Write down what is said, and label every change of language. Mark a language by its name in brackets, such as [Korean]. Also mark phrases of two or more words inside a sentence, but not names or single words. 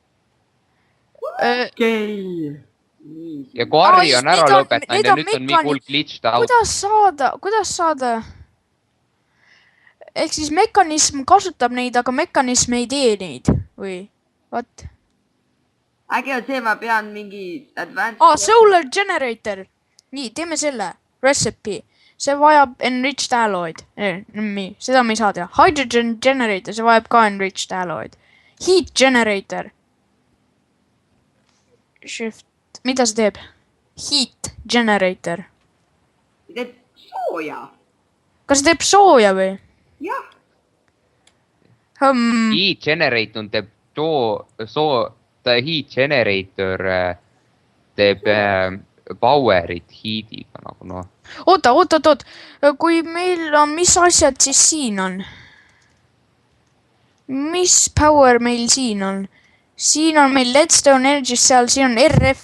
[Estonian] Okei. Ja kui Harri on ära lõpetanud ja nüüd on mingi hull [English] glitched out. [Estonian] Kuidas saada? ehk siis mekanism kasutab neid, aga mekanism ei tee neid või? What? äkki on see, ma pean mingi advanced... [English] Solar generator. [Estonian] Nii, teeme selle. Recipe. See vajab [English] enriched alloy'd. [Estonian] Seda me ei saa teha. [English] Hydrogen generator, [Estonian] see vajab ka [English] enriched alloy'd. Heat generator. Shift. [Estonian] Mida see teeb? [English] Heat generator. [Estonian] teeb sooja. Kas see teeb sooja või? jah. [English] Heat generator [Estonian] teeb [English] heat generator [Estonian] teeb power'it heat'iga nagu noh. Oot. Kui meil on, mis asjad siis siin on? Mis power meil siin on? Siin on meil Leadstone Energy seal, siin on RF.